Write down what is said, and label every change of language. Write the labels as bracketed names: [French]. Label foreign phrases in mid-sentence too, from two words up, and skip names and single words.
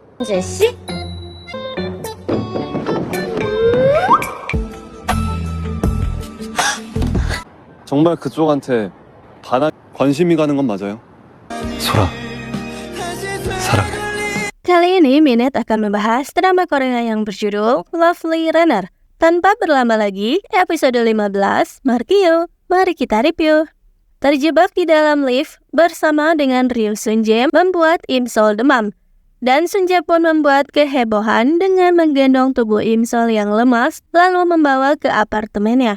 [Korean] 아저씨? 정말 그쪽한테 관심이 가는 건 맞아요? 소라, 사랑해. [Indonesian] Kali ini Minute akan membahas drama Korea yang berjudul Lovely Runner. Tanpa berlama lagi, episode 15, Markio, mari kita review. Terjebak di dalam lift bersama dengan Ryu Sunjae membuat Imsol demam. Dan Sunjae pun membuat kehebohan dengan menggendong tubuh Imsol yang lemas lalu membawa ke apartemennya.